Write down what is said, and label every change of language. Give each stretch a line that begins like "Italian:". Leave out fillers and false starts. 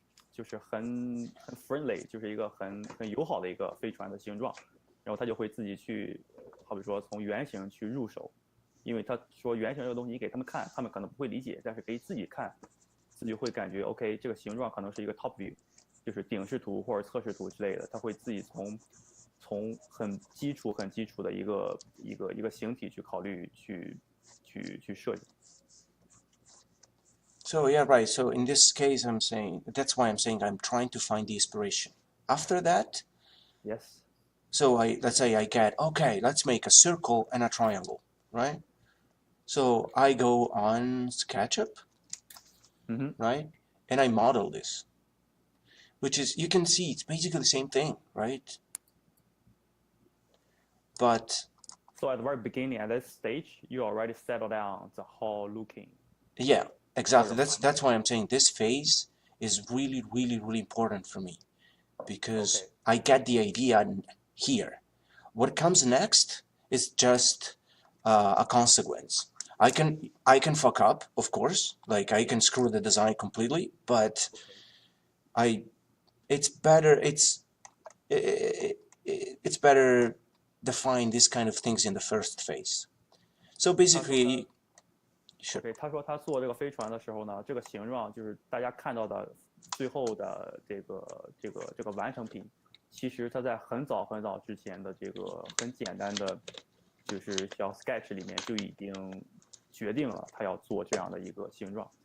Chinese: 就是很 friendly，就是一个很友好的一个飞船的形状，然后他就会自己去，好比说从原型去入手，因为他说原型这个东西你给他们看，他们可能不会理解，但是可以自己看，自己会感觉 OK，这个形状可能是一个
English: top view，
Chinese: 就是顶视图或者侧视图之类的，他会自己从很基础的一个形体去考虑去设计。
English: So yeah, right. So in this case, I'm saying that's why I'm saying I'm trying to find the inspiration. After that, Yes. so let's say I get okay, let's make a circle and a triangle, right? So I go on SketchUp, Mm-hmm. right, and I model this, which is you can see it's basically the same thing, right? But So at the very beginning, at this stage, you already settle down the whole looking. yeah, exactly. That's why I'm saying this phase is really, really, really important for me because Okay. I get the idea here. What comes next is just a consequence. I can fuck up, of course. Like I can screw the design completely, but I it's better it's better define these kind of things in the first phase. So
Chinese: 他说他
English: basically, sure.
Chinese: OK，他说他做这个飞船的时候呢，这个形状就是大家看到的最后的这个完成品，其实他在很早很早之前的这个很简单的，就是小 sketch 里面就已经决定了他要做这样的一个形状。